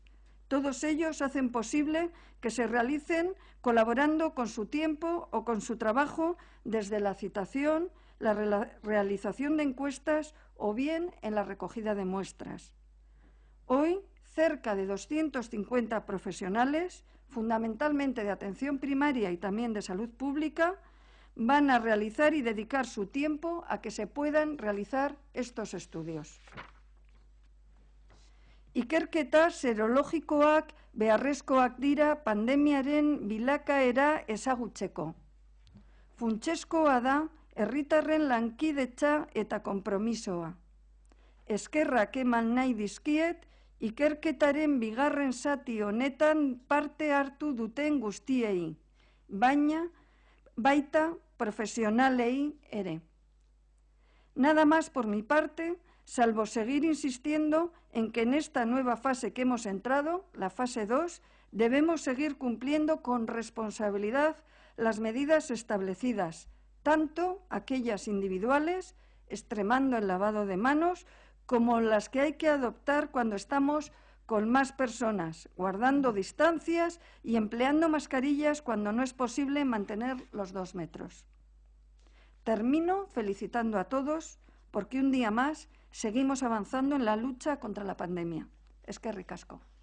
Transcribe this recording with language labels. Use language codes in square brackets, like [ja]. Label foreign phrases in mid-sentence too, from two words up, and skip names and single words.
[es] Todos ellos hacen posible que se realicen colaborando con su tiempo o con su trabajo desde la citación, la realización de encuestas o bien en la recogida de muestras. Hoy, cerca de 250 profesionales, fundamentalmente de atención primaria y también de salud pública, van a realizar y dedicar su tiempo a que se puedan realizar estos estudios. [eu] Ikerketa serologikoak beharrezkoak dira pandemiaren bilakaera ezagutzeko. Funtsezkoa da herritarren lankidetza eta konpromisoa. Eskerrak eman nahi dizkiet ikerketaren bigarren zati honetan parte hartu duten guztiei, baita profesionalei ere. [es] Nada más por mi parte, salvo seguir insistiendo en que en esta nueva fase que hemos entrado, la fase 2, debemos seguir cumpliendo con responsabilidad las medidas establecidas, tanto aquellas individuales, extremando el lavado de manos, como las que hay que adoptar cuando estamos con más personas, guardando distancias y empleando mascarillas cuando no es posible mantener los 2 metros. Termino felicitando a todos porque un día más seguimos avanzando en la lucha contra la pandemia. [eu] Eskerrik asko.